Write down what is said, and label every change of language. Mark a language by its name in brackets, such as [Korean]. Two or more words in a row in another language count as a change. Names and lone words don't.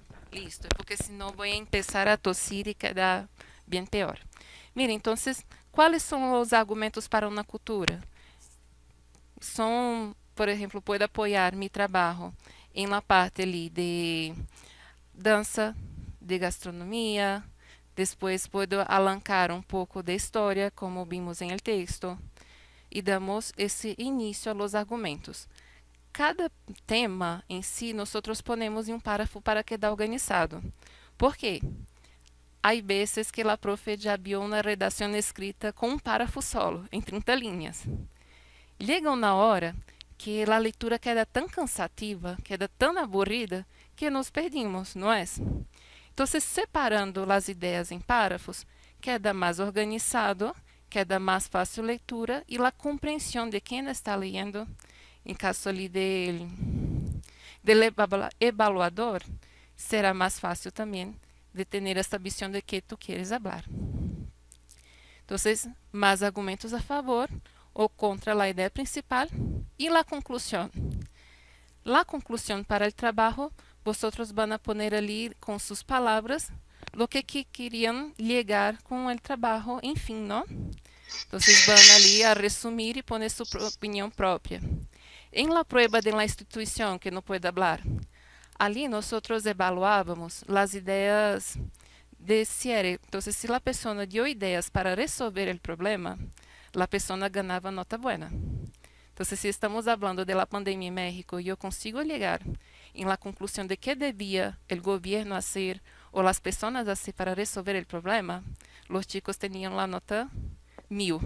[Portuguese] Listo, porque senão vou empezar a tossir e quedar bem pior. Mira, então, quais são os argumentos para uma cultura? São, por exemplo, pode apoiar meu trabalho em [Spanish] la parte [Portuguese] ali de dança, de gastronomia, depois pode alancar um pouco de história, como vimos em [Spanish] el texto, [Portuguese] e damos esse início a [Spanish] los argumentos. [Portuguese] Cada tema em si, nós ponemos em um párrafo para quedar organizado. Por quê? Há vezes que a profe já viu uma redação escrita com um [Spanish] párrafo solo, [Portuguese] em 30 linhas. Chega uma hora que a leitura queda tão cansativa, queda tão aburrida, que nos perdemos, não é? Então, separando as ideias em párrafos, queda mais organizado, queda mais fácil leitura e a compreensão de quem está lendo, em caso ali [Spanish] del evaluador, [Portuguese] será mais fácil também de ter esta visão de que tu queres falar. Então, mais argumentos a favor ou contra a ideia principal e a conclusão. A conclusão para o trabalho, [Spanish] vosotros van a poner [Portuguese] ali com suas palavras [Spanish] lo que [Portuguese] queriam llegar com o trabalho, enfim, não? Então, van ali a resumir e poner sua opinião própria. Em [Spanish] la prueba de la [Portuguese] instituição que não pode falar, ali nós evaluávamos as ideias [Spanish] de cierre. [Portuguese] Então, se a pessoa deu ideias para resolver o problema, a pessoa ganhava nota buena. Então, se estamos falando da pandemia em México e eu consigo chegar em la conclusão de que devia o governo fazer ou as pessoas fazer para resolver o problema, os chicos tinham a nota 1000.